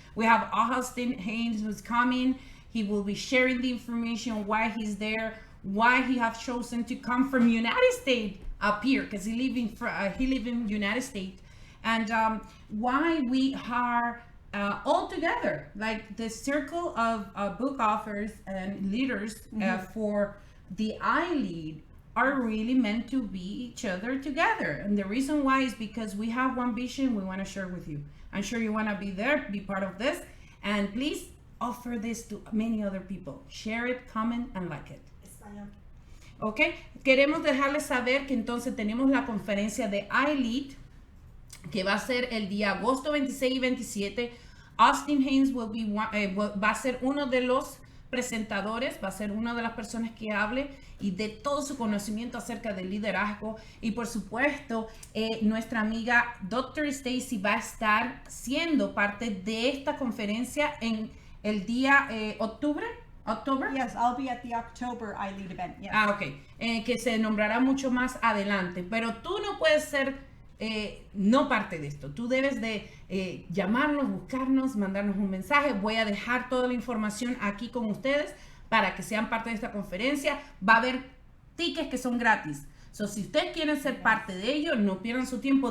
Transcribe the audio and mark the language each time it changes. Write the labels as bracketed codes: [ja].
[en] We have Austin Haines who's coming. He will be sharing the information why he's there, why he have chosen to come from United States up here, because he live in United States, and why we are all together, like the circle of book authors and leaders for the iLead are really meant to be each other together. And the reason why is because we have one vision we want to share with you. I'm sure you want to be there, be part of this, and please offer this to many other people. Share it, comment, and like it. [es] Español. Ok, queremos dejarles saber que entonces tenemos la conferencia de iLead, que va a ser el día agosto 26 y 27. Austin Haines va a ser uno de los presentadores, va a ser una de las personas que hable y de todo su conocimiento acerca del liderazgo. Y por supuesto, nuestra amiga Dr. Stacy va a estar siendo parte de esta conferencia en el día octubre. [en] Yes, I'll be at the October iLead event. Yes. Ok. [es] Que se nombrará mucho más adelante. Pero tú no puedes ser no parte de esto. Tú debes de llamarnos, buscarnos, mandarnos un mensaje. Voy a dejar toda la información aquí con ustedes para que sean parte de esta conferencia. Va a haber tickets que son gratis. So, si ustedes quieren ser parte de ello, no pierdan su tiempo.